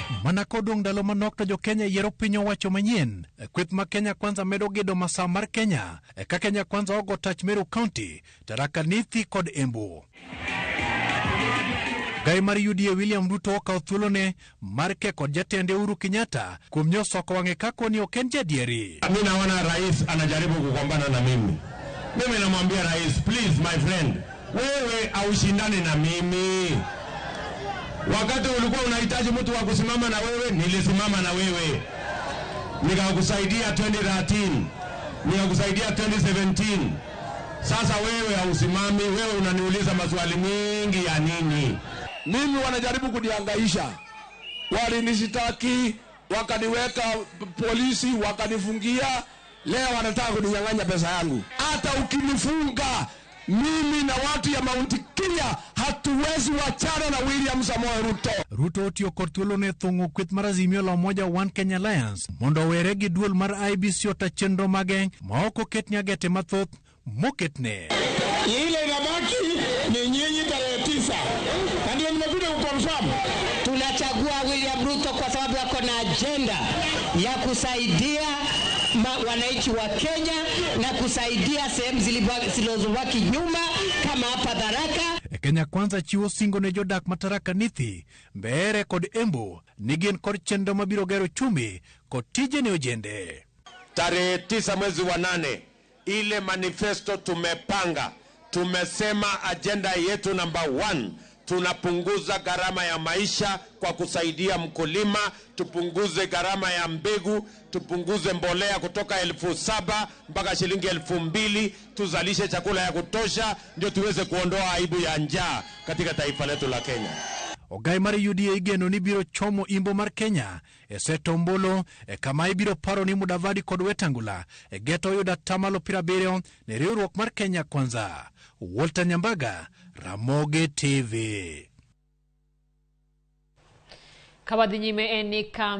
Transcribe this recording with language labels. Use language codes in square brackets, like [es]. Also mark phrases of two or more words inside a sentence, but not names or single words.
[luo] Mana kodong dalo manok to jo Kenya yiero piny owacho manyien. Kweth ma Kenya Kwanza medo gedo masawa mar Kenya. Ka Kenya Kwanza ogo tach Meru County, Tharaka Nithi kod Embu. Gai mar UDA William Ruto okawo thuolone mar keko jatende Uhuru Kenyatta kuom nyosoko wang'e kako ni ok en jadieri. [sw] Mimi naona rais anajaribu kugombana na mimi. Mimi namwambia rais, [en] please my friend, [sw] wewe aushindane na mimi. Wakati ulikuwa unahitaji mtu wa kusimama na wewe, nilisimama na wewe. Nikakusaidia 2013, nikakusaidia 2017. Sasa wewe hausimami, wewe unaniuliza maswali mingi ya nini? Mimi wanajaribu kunihangaisha. Walinishitaki, wakaniweka polisi, wakanifungia. Leo wanataka kuninyang'anya pesa yangu. Hata ukinifunga, mimi na watu ya Mount Kenya hatuwezi wachana na William Samoei Ruto. [luo] Ruto otiyo kod thuolone thung'o kweth mar Azimio la Umoja One Kenya Alliance mondo owere gi duol mar IEBC ota chenro mage ma ok oketne agete mathoth moketne. [sw] Ile inabaki ni nyinyi tarehe 9. Na ndio nimekuja kuconfirm. Tunachagua William Ruto kwa sababu yako na agenda ya kusaidia wananchi wa Kenya na kusaidia sehemu zilizobaki nyuma kama hapa Tharaka. [luo] Kenya Kwanza chiwo singo ne jodak ma Tharaka Nithi, Mbeere kod Embu ni gin kod chenro mabiro gero chumbi kod tije ne ojende. [sw] Tarehe 9 mwezi wa 8, ile manifesto tumepanga, tumesema agenda yetu number 1, tunapunguza gharama ya maisha kwa kusaidia mkulima, tupunguze gharama ya mbegu, tupunguze mbolea kutoka 7,000 mpaka shilingi 2,000, tuzalishe chakula ya kutosha ndio tuweze kuondoa aibu ya njaa katika taifa letu la Kenya. [luo] Ogai mar UDA igeno ni biro chomo imbo mar Kenya Setombolo kama ibiro paro ni Mudavadi kod Wetangula geto yuda tamalo 70 ne riwruok mar Kenya Kwanza. Walter Nyambaga, Ramogi TV. Kawadhi nyime en ni